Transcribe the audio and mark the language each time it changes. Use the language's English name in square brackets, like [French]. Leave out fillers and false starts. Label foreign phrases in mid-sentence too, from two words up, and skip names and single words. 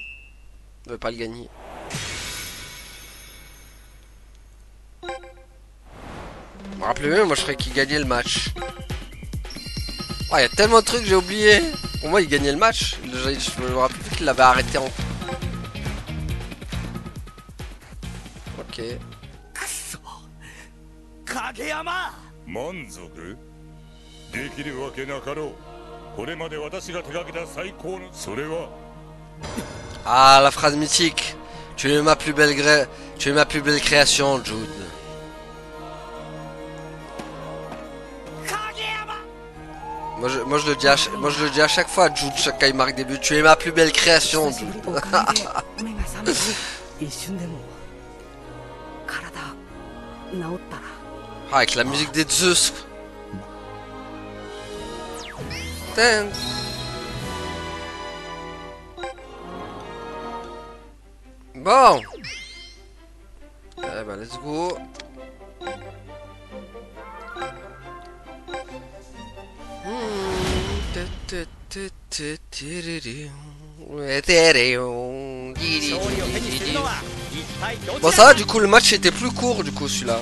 [French] On ne veut pas le gagner. Je me rappelais même, moi je croyais qu'il gagnait le match. Oh, il y a tellement de trucs que j'ai oublié. Pour moi il gagnait le match. Je me rappelle plus qu'il l'avait arrêté en... Ok. [Japanese] 満足できるわけなかろう。これまで私が手掛けた最高のそれは [French] Ah, la phrase mythique. Tu es ma plus belle création, Jude. Moi je le dis à chaque fois, Jude, quand il marque des buts. Tu es ma plus belle création, Jude. Ah, avec la musique des Zeus. Damn. Bon. Eh ben, [English] let's go. [French] Bon, ça va, du coup, le match était plus court, du coup, celui-là.